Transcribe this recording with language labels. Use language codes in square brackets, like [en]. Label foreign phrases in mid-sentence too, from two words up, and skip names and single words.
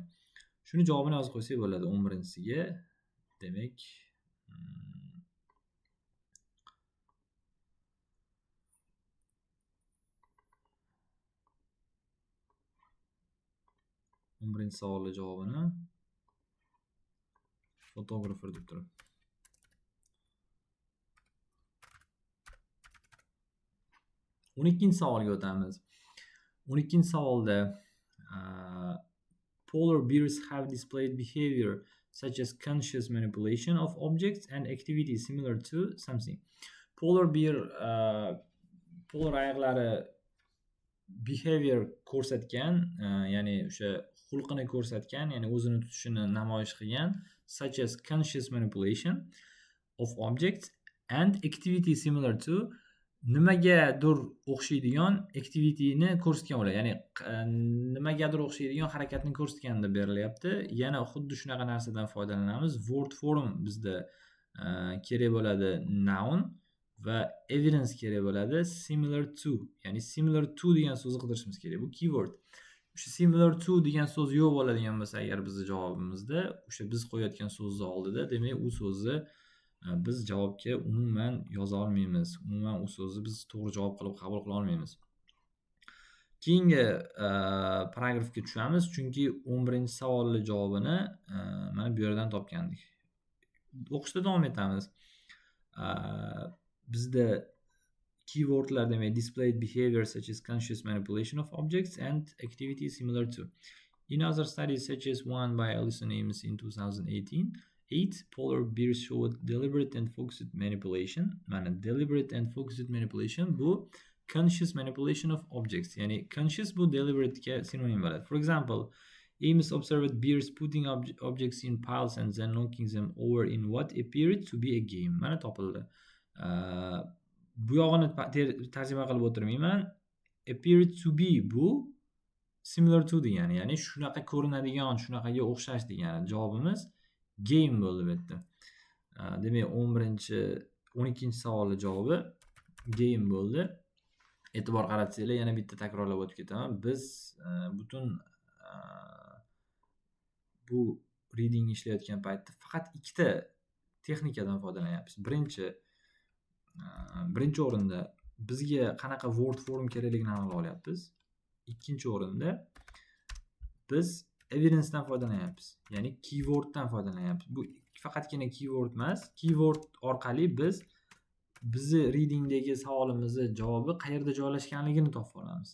[uz] Shuni javobini yozib qo'ysak bo'ladi 11-siga. Demak, 11-savolning javobini fotografer deb turibdi. 12-savolga o'tamiz. [en] 12-savolda polar bears have displayed behavior such as conscious manipulation of objects and activities similar to something. Polar bear [uz] polar ayiqlari behavior ko'rsatgan, ya'ni o'sha xulqini ko'rsatgan, ya'ni o'zini tutishini namoyish qilgan, [en] such as conscious manipulation of objects and activity similar to, [uz] nimagadir o'xshaydigan activityni ko'rsatgan bo'ladi. Ya'ni nimagadir o'xshaydigan harakatni ko'rsatgan deb berilyapti. Yana xuddi shunaqa narsadan foydalanamiz. [en] Word form [uz] bizda kerak bo'ladi noun va evidence kerak bo'ladi [en] similar to. [uz] Ya'ni [en] similar to [uz] degan so'zni qidirishimiz kerak. Bu keyword. O'sha [en] similar to [uz] degan so'z yo'q bo'ladigan bo'lsa agar bizning javobimizda, o'sha biz qo'yayotgan so'zni oldida, demak u so'zni biz javobga umuman yoza olmaymiz. Umuman u so'zni biz to'g'ri javob qilib qabul qila olmaymiz. Keyingi paragrafga tushamiz, chunki 11-savolning javobini mana bu yerdan topgandik. O'qishda davom etamiz. Bizda keywordlar demak [en] displayed behavior such as conscious manipulation of objects and activities similar to. In other studies such as one by Alison Ames in 2018, 8 polar bears showed deliberate and focused manipulation. Mana deliberate and focused manipulation bu conscious manipulation of objects. [uz] Ya'ni conscious bu deliberate ga sinonim bo'ladi. [en] For example, Ames observed bears putting objects in piles and then knocking them over in what appeared to be a game. [uz] Mana topildi. Bu yog'ini tarjima qilib o'tirmayman. [en] Appeared to be [uz] bu [en] similar to [uz] degani, ya'ni shunaqa ko'rinadigan, shunaqaga o'xshash degani. Javobimiz game bo'ldi bu yerda. Demak 12-savolning javobi game bo'ldi. E'tibor qaratsanglar, yana bitta takrorlab o'tib ketaman. Biz butun bu reading ishlayotgan paytda faqat ikkita texnikadan foydalanyapmiz. Birinchi o'rinda bizga qanaqa [en] word form [uz] kerakligini aniqlab olyapmiz. Ikkinchi o'rinda biz evidence dan foydalanyapmiz. Ya'ni keyworddan foydalanyapmiz. Bu faqatgina keyword emas. Keyword orqali biz bizni readingdagi savolimizning javobi qayerda joylashganligini topib olamiz.